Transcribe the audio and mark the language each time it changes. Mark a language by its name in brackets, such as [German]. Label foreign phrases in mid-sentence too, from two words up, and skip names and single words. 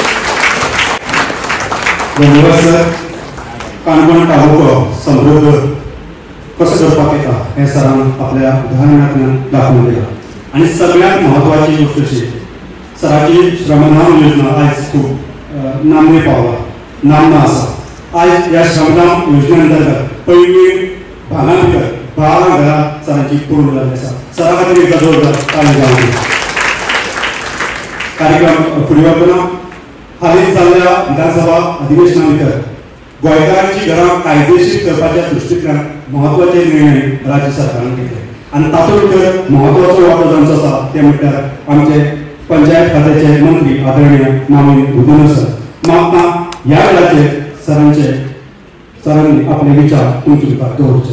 [Konkani] धन्यवाद सर काणकोण तालुको समृद्ध कसं करपाक येता हे सरान [Marathi] आपल्या उदाहरणातून दाखवून दिलं आणि सगळ्यात महत्वाची गोष्ट अशी [Konkani] सराची श्रमदान योजना आज खूप नामने पावला नामना आसा आज या श्रमदान योजनेअंतर्गत पहिली भागां भितर 12 घरां सरांची पूर्ण जाल्ली आसा सरा खातीर एक जोरदार ताळी जावं कार्यक्रम फुडें वतना हालींच जाल्ल्या विधानसभा अधिवेशना भितर गोंयकारांची घरां कायदेशीर करपाच्या दृश्टींतल्यान महत्वाचे निर्णय राज्य सरकारान घेतले आणि तातूंत भितर महत्वाचो वाटो जावचो आसा ते म्हटल्यार आमचे पंचायत खात्याचे मंत्री आदरणीय मामी बुदुन सर म्हाका ह्या वेळाचेर सरांनी आपले विचार तुमचे मुखार दवरचे